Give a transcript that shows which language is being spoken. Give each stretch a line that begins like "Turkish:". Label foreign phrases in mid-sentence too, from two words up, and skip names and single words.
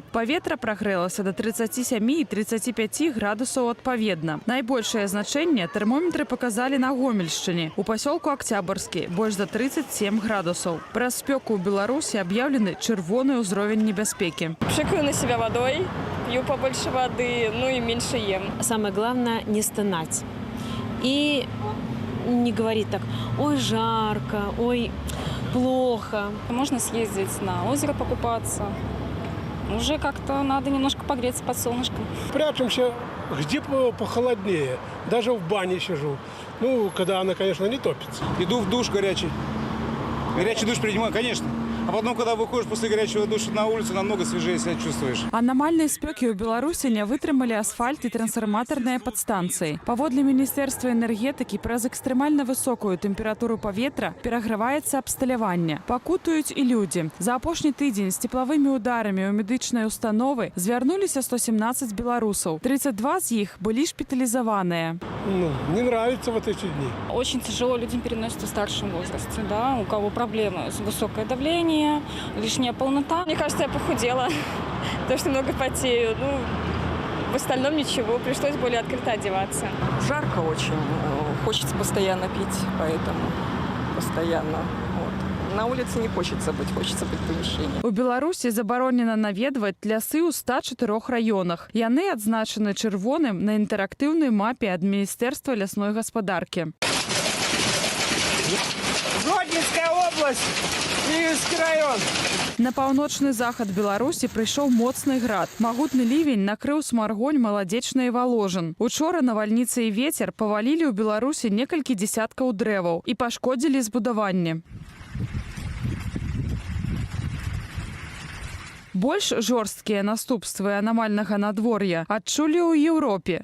Belarusian: Паветра прагрэлася да 37 і 35 градусаў адпаведна. Найбольшае значэнне тэрмометры паказалі на Гомельшчыне. У пасёлку Акцябрскі больш за 37 градусаў. Праз спёку ў Беларусі аб'яўлены чырвоны ўзровень небяспекі.
Russian: Пшикаю на себя водой, пью побольше воды, ну и меньше ем. Самое главное не стонать и не говорить так: ой, жарко, ой, плохо. Можно съездить на озеро покупаться. Уже как-то надо немножко погреться под солнышком. Прячемся где похолоднее. Даже в бане сижу. Ну, когда она, конечно, не топится. Иду в душ горячий. Горячий душ принимаю, конечно. А потом, когда выходишь после горячего душа на улицу, намного свежее себя чувствуешь.
Belarusian: Анамальнай спёкі ў Беларусі не вытрымалі асфальт і трансфарматарныя падстанцыі. Паводле Міністэрства энергетыкі, праз экстрэмальна высокую тэмпературу паветра пераграваецца абсталяванне. Пакутуюць і людзі. За апошні тыдзень з цеплавымі ударамі ў медычнай установы звярнуліся 117 беларусаў. 32 з іх былі шпіталізаваныя.
Russian: Не нравится вот эти дни. Очень тяжело людям переносится в старшем возрасте, да, у кого проблемы, высокое давление, лишняя полнота. Мне кажется, я похудела, потому что много потею. Ну, в остальном ничего, пришлось более открыто одеваться. Жарко очень, хочется постоянно пить, поэтому постоянно. На улице не хочется быть в помещении.
Belarusian: У Беларусі забаронена наведваць лясы ў 104 раёнах. Яны адзначаны чырвоным на інтэрактыўнай мапе ад Міністэрства лясной гаспадаркі.
Russian: Гродненская область, Киевский район.
Belarusian: На паўночны захад Беларусі прыйшоў моцны град. Магутны лівень накрыў смаргонь маладзечнай Воложын. Учора навальніца і вецер павалілі ў Беларусі некалькі дзесяткаў дрэваў і пашкодзілі збудаванні. Больш жорсткія наступствы анамальнага надвор'я адчулі ў Еўропе.